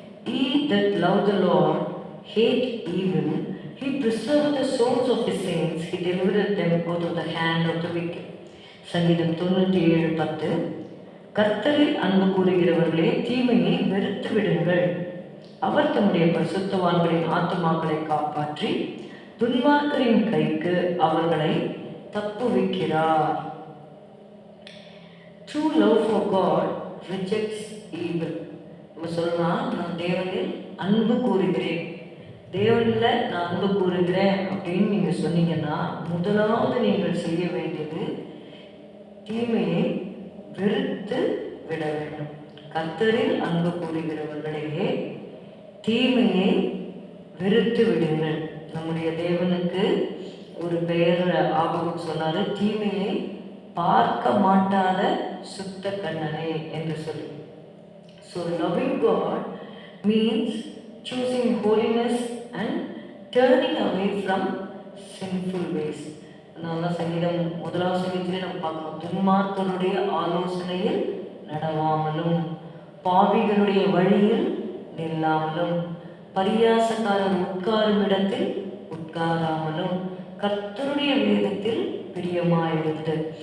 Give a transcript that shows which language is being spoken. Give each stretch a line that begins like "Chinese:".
English: He that love the Lord hate evil, he preserved the souls of his saints, he delivered them out of the hand of the wicked.
Tamil: சங்கீதம் 97:10. கர்த்தரில் அன்பு கூறுகிறவர்களே, தீமையை வெறுத்து விடுங்கள், அவர் தம்முடைய பரிசுத்தவான்களின் ஆத்துமாக்களை காப்பாற்றி துன்மார்க்கரின் கைக்கு அவர்களை தப்புவிக்கிறார்.
English: True love for God rejects evil.
Tamil: நம்ம சொல்லலாம், நான் தேவனில் அன்பு கூறுகிறேன், தேவனில் நான் அன்பு கூறுகிறேன் அப்படின்னு நீங்கள் சொன்னீங்கன்னா, முதலாவது நீங்கள் செய்ய வேண்டியது தீமையை வெறுத்து விட வேண்டும். கர்த்தரில் அன்பு கூறுகிறவர்களையே தீமையை வெறுத்து விடுங்கள். நம்முடைய தேவனுக்கு ஒரு பெயர் ஆபகம் சொன்னாரு, தீமையை பார்க்க மாட்டாத சுத்த கண்ணனே என்று சொல்லி.
English: So loving God means choosing holiness and turning away from sinful ways.
Tamil: அதனால சங்கீதம் 1 சங்கீதத்திலே நம்ம பார்க்கலாம், துன்மார்க்கருடைய ஆலோசனையில் நடவாமலும் பாவிகளுடைய வழியில் நில்லாமலும் பரியாசக்காரர் உட்காரும் இடத்தில் உட்காராமலும் கர்த்தருடைய வேதத்தில் பிரியமாயிருந்து.